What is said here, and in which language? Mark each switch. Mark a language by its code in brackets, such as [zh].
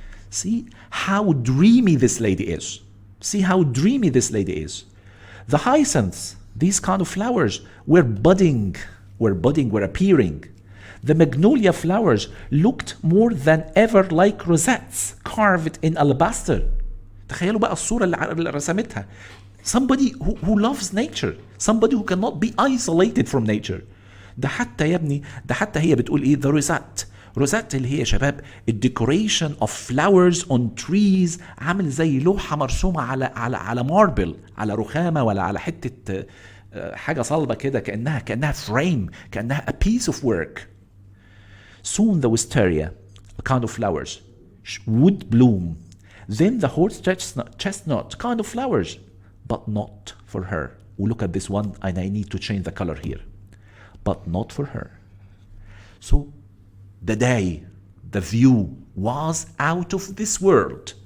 [en] See how dreamy this lady is. See how dreamy this lady is. The hyacinths, these kind of flowers, were budding, were appearing. The magnolia flowers looked more than ever like rosettes carved in alabaster. [ar] تخيلوا بقى الصورة اللي رسمتها. [en] Somebody who loves nature, somebody who cannot be isolated from nature. [ar] ده حتى يا ابني، ده حتى هي بتقول ايه؟ [en] the rosette [ar] اللي هي يا شباب الديكوريشن of flowers on trees، عامل زي لوحة مرسومة على ماربل، على رخامة ولا على حتة حاجة صلبة كده، كأنها frame، كأنها [en] a piece of work. Soon the wisteria, a kind of flowers, would bloom. Then the horse chestnut kind of flowers, but not for her. We look at this one, and I need to change the color here. But not for her. So the day, the view was out of this world.